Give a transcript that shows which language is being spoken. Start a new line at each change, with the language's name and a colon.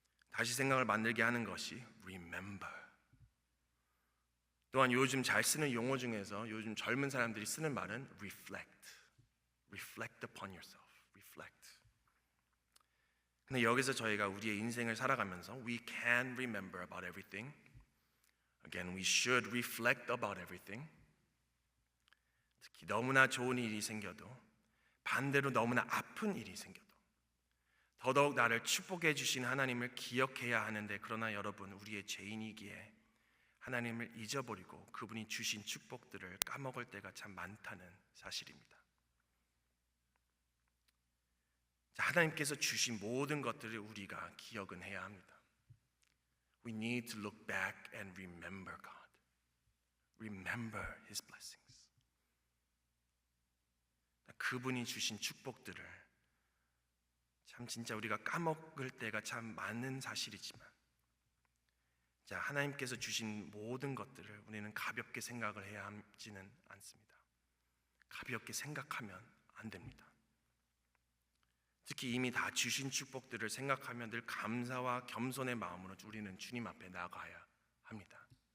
Korean: 다시 생각을 만들게 하는 것이 remember. 또한 요즘 잘 쓰는 용어 중에서 요즘 젊은 사람들이 쓰는 말은
English: reflect upon yourself. reflect.
Korean: 근데 여기서 저희가 우리의 인생을 살아가면서
English: we can remember about everything. Again, we should reflect about everything.
Korean: 특히 너무나 좋은 일이 생겨도 반대로 너무나 아픈 일이 생겨도 더더욱 나를 축복해 주신 하나님을 기억해야 하는데 그러나 여러분 우리의 죄인이기에 하나님을 잊어버리고 그분이 주신 축복들을 까먹을 때가 참 많다는 사실입니다. 하나님께서 주신 모든 것들을 우리가 기억은 해야 합니다.
English: We need to look back and remember God. Remember His blessings.
Korean: 그분이 주신 축복들을 참 진짜 우리가 까먹을 때가 참 많은 사실이지만 하나님께서 주신 모든 것들을 우리는 가볍게 생각을 해야 하지는 않습니다. 가볍게 생각하면 안 됩니다. 특히 이미 다 주신 축복들을 생각하면 늘 감사와 겸손의 마음으로 우리는 주님 앞에 나가야 합니다.